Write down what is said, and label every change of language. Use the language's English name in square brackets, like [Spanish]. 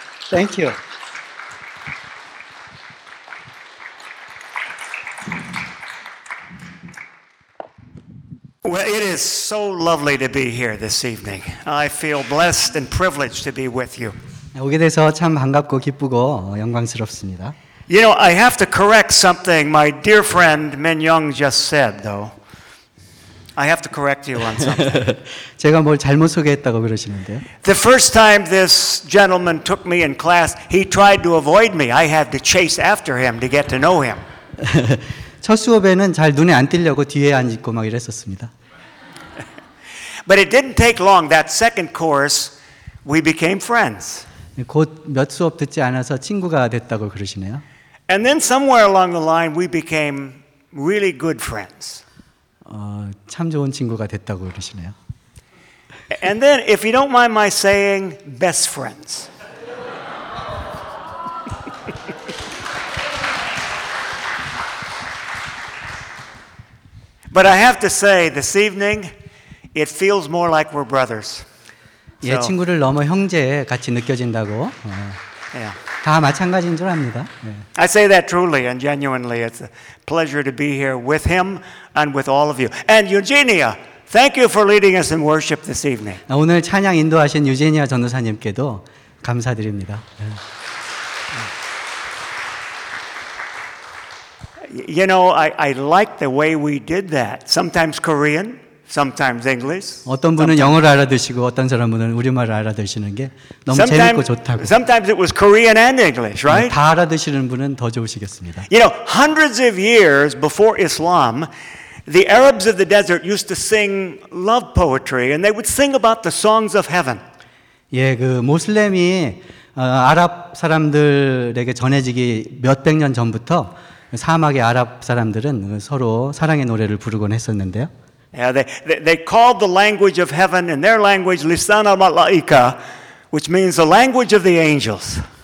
[English] Thank you. Well, it is so lovely to be here this evening. I feel blessed and privileged to be with you. [Korean] 오게 돼서 참 반갑고 기쁘고 영광스럽습니다. [English] You know, I have to correct something my dear friend Min Young just said, though. I have to correct you on something. [Korean] 제가 뭘 잘못 소개했다고 그러시는데요? [English] The first time this gentleman took me in class, he tried to avoid me. I had to chase after him to get to know him. [Korean] 첫 수업에는 잘 눈에 안 띄려고 뒤에 앉고 막 이랬었습니다. [English] But it didn't take long. That second course, we became friends. [Korean] 곧 몇 수업 듣지 않아서 친구가 됐다고 그러시네요. [English] And then somewhere along the line, we became really good friends. [Korean] 참 좋은 친구가 됐다고 그러시네요. [English] And then, if you don't mind my saying, best friends. But I have to say, this evening, it feels more like we're brothers. [Korean] 예, 친구를 너무 형제 같이 느껴진다고. [English] Yeah. [Korean] 다 마찬가지인 줄 압니다. [English] I say that truly and genuinely. It's a pleasure to be here with him and with all of you. And Eugenia, thank you for leading us in worship this evening. [Korean] 오늘 찬양 인도하신 유제니아 전도사님께도 감사드립니다. [English] You know, I like the way we did that. Sometimes Korean, sometimes English. [Korean] 어떤 분은 영어를 알아들으시고 어떤 사람은 우리말을 알아들으시는 게 너무 sometimes, 재밌고 좋다고. [English] Sometimes it was Korean and English, right? [Korean] 다 알아들으시는 분은 더 좋으시겠습니다. [English] You know, hundreds of years before Islam, the Arabs of the desert used to sing love poetry, and they would sing about the songs of heaven. [Korean] 예, 그 무슬림이 아랍 사람들에게 전해지기 몇백 년 전부터 사막의 아랍 사람들은 서로 사랑의 노래를 부르곤 했었는데요. [English] Yeah, they called the language of heaven in their language Lisan al-Malaika, which means the language of the angels.